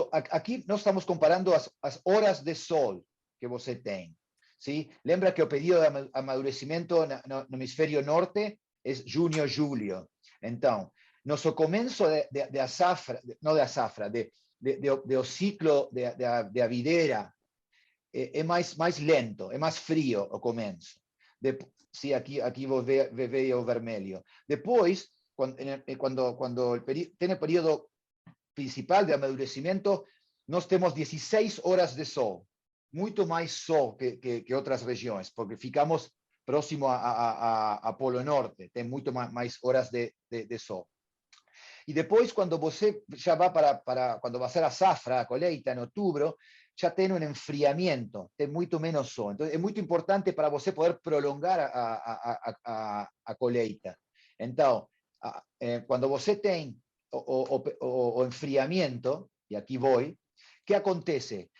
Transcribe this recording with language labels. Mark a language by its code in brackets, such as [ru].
[es] Aquí no estamos comparando las horas de sol [pt] que você tem. [es] ¿Sí? [pt] Lembra que [es] el periodo de amadurecimiento en el hemisferio norte es junio-julio. Entonces, nuestro comienzo de azafra, no de azafra, de ciclo de [pt] a videira [es] es más lento, es más frío o comienzo. Sí, aquí vos ve [pt] o vermelho. [es] Después, cuando tiene el periodo principal de amadurecimiento, nos tenemos 16 horas de sol, mucho más sol que otras regiones, [pt] porque ficamos próximo [es] a Polo Norte, tem mucho más horas de sol. [pt] E depois, quando você já vai quando vai ser a safra, a colheita, em outubro, já tem um enfriamento, tem muito menos sol. Então, é muito importante para você poder prolongar a colheita. Então, quando você tem o enfriamento, e aqui vou, o que acontece?